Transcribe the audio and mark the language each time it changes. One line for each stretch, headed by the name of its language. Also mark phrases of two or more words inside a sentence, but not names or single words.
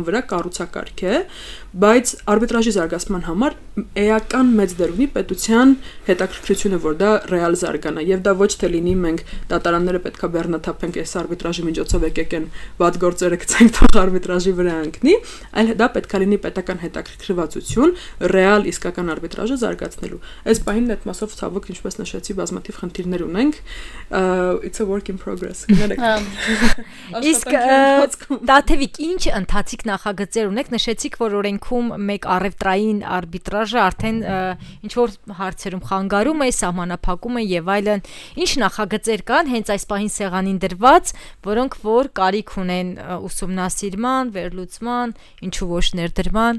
Armenian: վրա կառուցակարգ է, բայց արբիտրաժի զարգացման համար էական մեծ դեր ունի պետության հետաքրքրությունը, որ դա ռեալ զարգանա, եւ դա ոչ թե լինի մենք դատարանները պետքա բեռնաթափենք այս արբիտրաժի միջոցով եկեք են վատ գործերը գցենք թող արբիտրաժի վրա ընկնի, այլ դա պետքա լինի պետական հետաքրքրվածություն ռեալ իսկական արբիտրաժը զարգացնելու։ Այս պահին այդ մասով ցավոք ինչպես նշեցի բազմաթիվ խնդիրներ ունենք,
English: it's a work in progress։
Armenian: Իսկ Տաթևիկ, ինչ ընթացիկ նախագծեր ունեք, նշեցիք, որ օրենքում մեկ առևտրային արբիտրաժը արդեն ինչ որ հարցերում խանգարում է, սահմանափակում է եւ այլն, ինչ նախագծեր կան հենց այս պահին սեղանին դրված, որոնք որ կարիք ունեն ուսումնասիրման, վերլուծման, ինչու ոչ ներդրման։